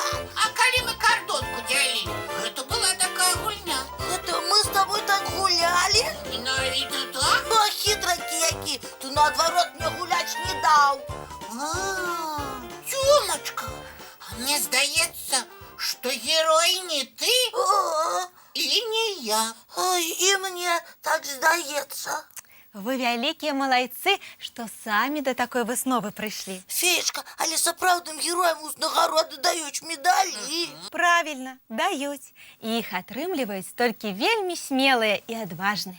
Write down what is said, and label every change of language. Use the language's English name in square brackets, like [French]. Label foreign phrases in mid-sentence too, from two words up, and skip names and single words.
[Belarusian] А калі мы кардонку дзялілі, гэта была такая гульня. Гэта мы з тобой так гулялі. Менавіта так? О, хітракі які, ты наадварот мне гуляць не даў. Тёмочка, а мне здаецца, [Russian] что герой не ты и не я. Ой, [Belarusian] і мне так здаецца. Вы вялікія малайцы, што самі да такой высновы прыйшлі. Феечка, але сапраўдным героям узнагароды даюць медалі. Правільна, даюць. І іх атрымліваюць толькі вельмі смелыя і адважныя.